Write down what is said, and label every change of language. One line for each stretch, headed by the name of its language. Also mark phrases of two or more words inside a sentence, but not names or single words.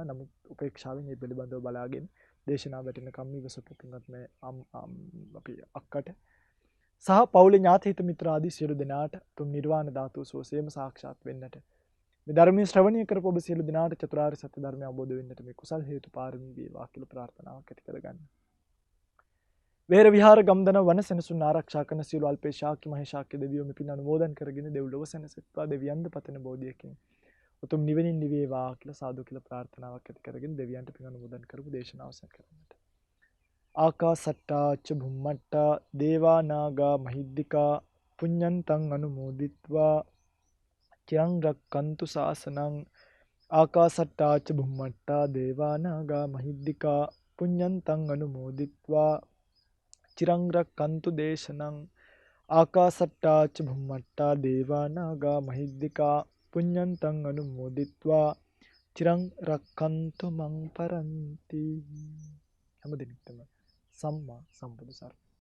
Sinhala: නමුත් උපේක්ෂාවෙන් මේ පිළිබඳව බලාගෙන දේශනාව වැටෙනකම් ඉවසපු පින්වත් මේ අපි අක්කට සහ පවුලේ ඥාති හිත මිත්‍ර ආදී සියලු දෙනාට තුන් නිර්වාණ ධාතුව සෝසේම සාක්ෂාත් වෙන්නට මේ ධර්මයේ ශ්‍රවණය කරපු ඔබ සියලු දෙනාට චතුරාර්ය සත්‍ය ධර්මය අවබෝධ වෙන්නට මේ කුසල් හේතු පාරමී වේවා කියලා ප්‍රාර්ථනාවක් ඇති කරගන්න. වේර විහාර ගම්දන වන සෙනසුන් ආරක්ෂා කරන සියලු අල්පේ ශාක්‍ය මහේශාක්‍ය දෙවියෝ මේ පින් අනුමෝදන් කරගෙන දෙව්ලොව සැනසෙත්වා. දෙවියන්ද පතන බෝධියකින් උතුම් නිවෙනින් නිවේවා කියලා සාදු කියලා ප්‍රාර්ථනාවක් ඇති කරගෙන දෙවියන්ට පින් අනුමෝදන් කරපු දේශනාව අවසන් කරන්නට.
Pali: ආකාසට්ටා ච භුම්මට්ටා දේවා නාග මහිද්దికා පුඤ්ඤන්තං අනුමෝදිත්වා චිරං රක්칸තු ශාසනං. ආකාසට්ටා ච භුම්මට්ටා දේවා නාග මහිද්దికා පුඤ්ඤන්තං අනුමෝදිත්වා චිරං රක්칸තු දේශනං. ආකාසට්ටා ච භුම්මට්ටා දේවා නාග මහිද්దికා පුඤ්ඤන්තං අනුමෝදිත්වා චිරං රක්칸තු මං පරන්ති.
Sinhala: හැම දිනෙකටම සම්මා සම්බුදු සරණයි.